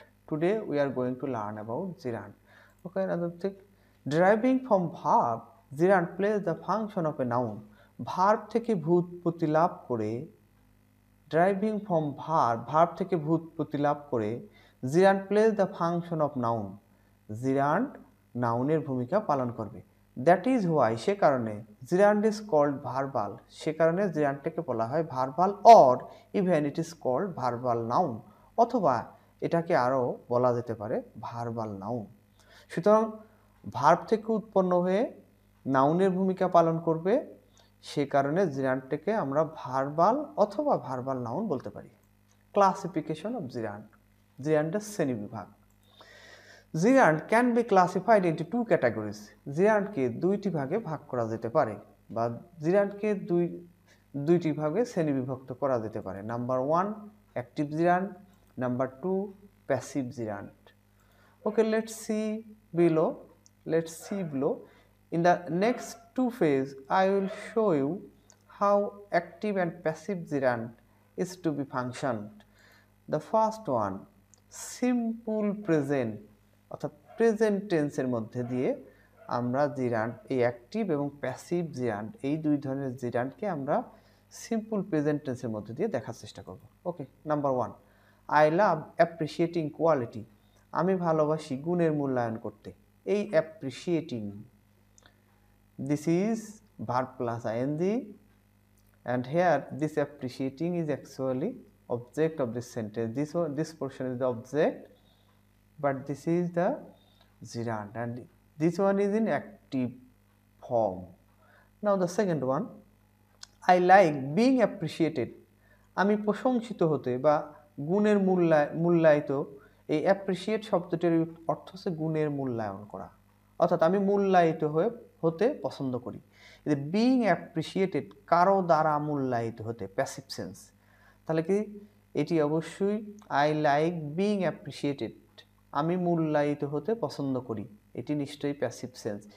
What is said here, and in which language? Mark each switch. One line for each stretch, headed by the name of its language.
English: Today we are going to learn about gerund. Okay, another thing. Deriving from verb, gerund plays the function of a noun. Verb
Bangla: থেকে ভূৎপত্তি লাভ করে,
English: deriving from verb থেকে ভূৎপত্তি লাভ করে, gerund plays the function of noun.
Bangla: gerund নাউনের ভূমিকা পালন করবে।
English: That is why, সে কারণে gerund is called verbal,
Bangla: সে কারণে gerundটাকে বলা হয়
English: verbal, or even it is called verbal noun,
Bangla: অথবা এটাকে আরও বলা যেতে পারে
English: verbal noun.
Bangla: সুতরাং ভার্ব থেকে উৎপন্ন হয়ে নাউনের ভূমিকা পালন করবে, সে কারণে gerundটাকে আমরা verbal অথবা verbal noun বলতে পারি।
English: Classification of gerund,
Bangla: gerundের শ্রেণীবিভাগ।
English: Gerund can be classified into two categories.
Bangla: জিরান্ডকে দুইটি ভাগে ভাগ করা যেতে পারে বা জিরান্ডকে দুইটি ভাগে শ্রেণীবিভক্ত করা যেতে পারে।
English: Number 1 active gerund, number 2 passive gerund. Okay, let's see below. In the next two phases, I will show you how active and passive gerund is to be functioned. The first one, simple present
Bangla: অর্থাৎ present টেন্সের মধ্যে দিয়ে আমরা জিরান্ড, এই active এবং passive জিরান্ড, এই দুই ধরনের জিরান্ডকে আমরা সিম্পল প্রেজেন্ট টেন্সের মধ্যে দিয়ে দেখার চেষ্টা করব।
English: Okay, number 1, I love appreciating quality.
Bangla: আমি ভালোবাসি গুণের মূল্যায়ন করতে।
English: এই appreciating, this is verb plus ING, and here this appreciating is actually object of this sentence. This portion is the object, but this is the gerund, and this one is in active form. Now the second one, I like being appreciated.
Bangla: আমি প্রশংসিত হতে বা গুণের মূল্যায়িত। এই appreciate শব্দটির অর্থ হচ্ছে গুণের মূল্যায়ন করা, অর্থাৎ আমি মূল্যায়িত হতে পছন্দ করি। বিইং অ্যাপ্রিসিয়েটেড, কারো দ্বারা মূল্যায়িত হতে, প্যাসিভ সেন্স। তাহলে কি এটি অবশ্যই
English: I like being appreciated,
Bangla: আমি মূল্যায়িত হতে পছন্দ করি, এটি নিশ্চয়ই প্যাসিভ সেন্স।